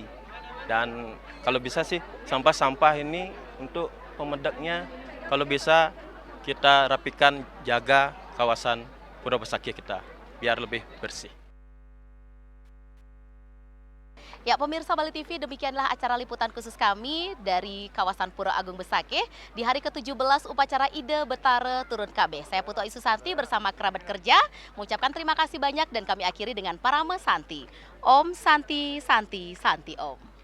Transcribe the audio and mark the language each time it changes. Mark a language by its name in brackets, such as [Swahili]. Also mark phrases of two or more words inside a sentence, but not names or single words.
[Indonesian] Dan kalau bisa sih sampah-sampah ini untuk pemedaknya kalau bisa kita rapikan, jaga kawasan Pura Besakih kita biar lebih bersih. Ya, pemirsa Bali TV, demikianlah acara liputan khusus kami dari kawasan Pura Agung Besakih di hari ke-17 upacara Ide Betara Turun KB. Saya Putu Isu Santi bersama kerabat kerja mengucapkan terima kasih banyak dan kami akhiri dengan Parama Santi. [Sanskrit] Om Santi, Santi, Santi Om.